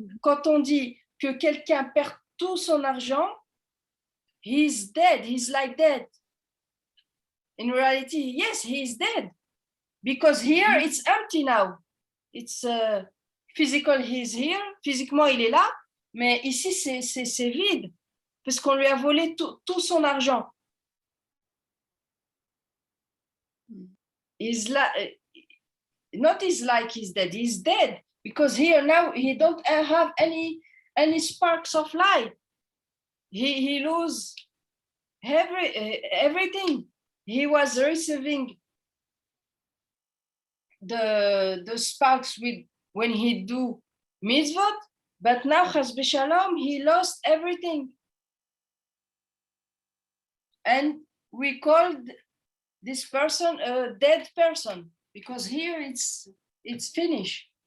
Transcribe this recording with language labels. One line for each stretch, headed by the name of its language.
French: Quand on dit que quelqu'un perd tout son argent,
English: he's dead. He's like dead. In reality, yes, he's dead. Because here it's empty now. It's physical, he's here.
French: Physiquement, il est là. Mais ici, c'est vide. Parce qu'on lui a volé tout son argent.
English: is like, not is like he's dead, he's dead, because here now he don't have any sparks of light. He lose everything. He was receiving the sparks with when he do mitzvot, but now chas v'shalom he lost everything, and we called this person a dead person, because here it's finished.